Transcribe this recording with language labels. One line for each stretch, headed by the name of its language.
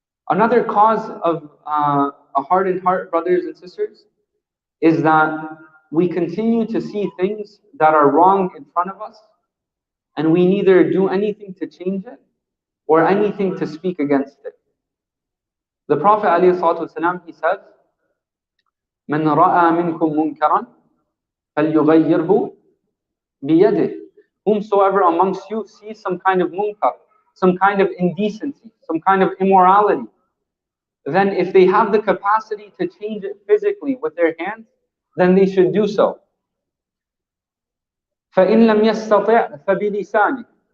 English: Another cause of a hardened heart, brothers and sisters, is that we continue to see things that are wrong in front of us, and we neither do anything to change it or anything to speak against it. The Prophet ﷺ, he says,
Arabic: مَنْ رَأَى مِنْكُمْ مُنْكَرًا فَلْيُغَيِّرْهُ بِيَدِهِ.
English: Whomsoever amongst you sees some kind of munkar, some kind of indecency, some kind of immorality, then if they have the capacity to change it physically with their hands, then they should do so.
Arabic: فَإِنْ لَمْ يَسْتَطِعْ فَبِلِسَانِهِ.